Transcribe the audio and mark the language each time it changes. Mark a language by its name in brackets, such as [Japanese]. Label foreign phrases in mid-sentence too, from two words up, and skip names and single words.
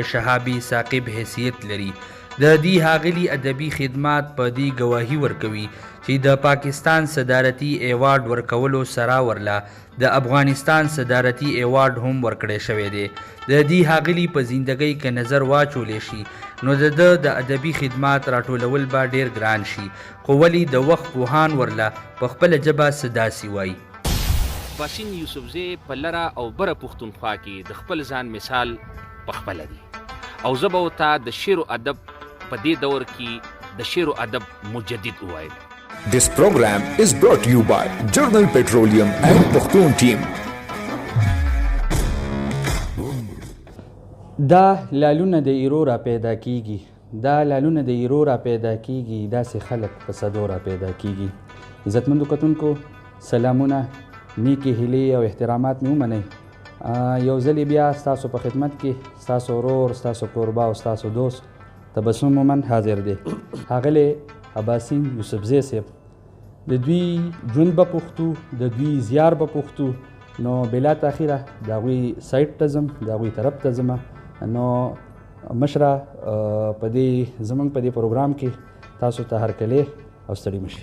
[Pashto] شهابي ثاقب حیثیت لري د دې ښاغلي ادبي خدمات په دې ګواهي ورکوي چې د پاکستان صدارتي ایوارډ ورکولو سره ورله د افغانستان صدارتي ایوارډ هم ورکړی شوی دی د دې ښاغلي په زندګۍ که نظر واچولی شي نو د ده د ادبي خدمات راټولول به ډېر ګران شي خو ولې د وخت پوهان ورله په خپله ژبه څه داسې وایي اباسین یوسفزی په لره او بره پښتونخوا کې د خپل ځان مثال پخپله دی او زه به ورته د شعر و ادب په دې دور کې د شعر و ادب مجدد ووایم [English] This program is brought to you by Journal Petroleum and Pakhtun Team. [Pashto] دا لالونه د ایرو را پیدا کیږي داسې خلک په صدو را پیدا کیږي عزتمندو کتونکو سلامونه نیکی هیلې او احترامات مې ومنئ یو ځلې بیا ستاسو په خدمت کې ستاسو ورور ستاسو کوربه او ستاسو دوست تبسم مومن حاضر دی ښاغلی اباسین یوسفزی صاحب د دوی ژوند به پوښتو د دوی زیار به پوښتو نو بلا تاخیره د هغوی سایټ ته ځم د هغوی طرف ته ځم نو مشره زموږ په دې پروګرام کې تاسو ته هرکلی او ستړي مشي